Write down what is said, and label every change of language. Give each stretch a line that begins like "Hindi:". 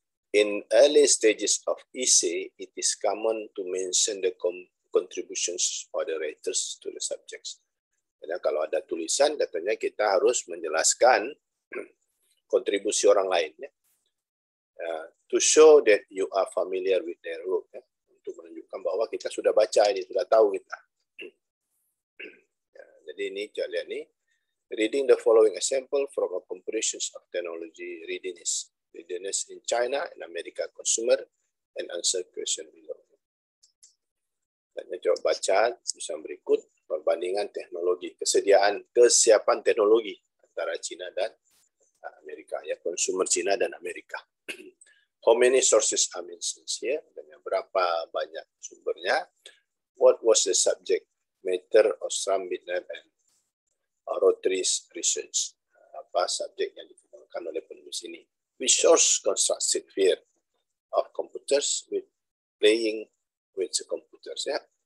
English: In early stages of essay, it is common to mention the contributions of the writers to the subjects.
Indonesian: Jadi kalau ada tulisan, katanya kita harus menjelaskan kontribusi orang lain, ya.
English: To show that you are familiar with their work, ya.
Indonesian: Untuk menunjukkan bahwa kita sudah baca ini, sudah tahu kita. Ya, jadi ini coba lihat nih,
English: reading the following example from a comparisons of technology readiness in China and America consumer and answer question below.
Indonesian: Dan coba baca tulisan berikut, perbandingan teknologi, kesiapan teknologi antara China dan Amerika, ya, konsumer Cina dan Amerika.
English: How many sources are mentioned here?
Indonesian: Dengan berapa banyak sumbernya?
English: What was the subject matter of Stram, Bitnam, and Rotary's research?
Indonesian: Apa subjek yang dikemukakan oleh penulis ini?
English: Which source constructed fear of computers with playing with the computers? Ya.